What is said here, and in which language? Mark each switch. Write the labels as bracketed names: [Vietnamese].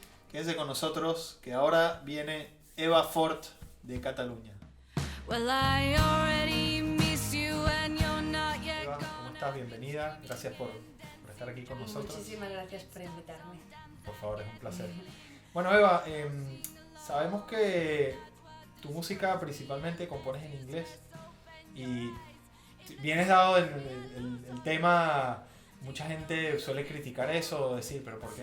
[Spanish] Quédense con nosotros, que ahora viene Eva Fort de Cataluña. [English] Well, I already miss you and you're not yet [Spanish] Eva, ¿cómo [English] gone. [Spanish] estás? Bienvenida. Gracias por estar aquí con nosotros. Muchísimas gracias por invitarme. Por favor, es un placer. Bueno, Eva, sabemos que tu música principalmente compones en inglés y vienes dado el tema, mucha gente suele criticar eso, o decir, pero ¿por qué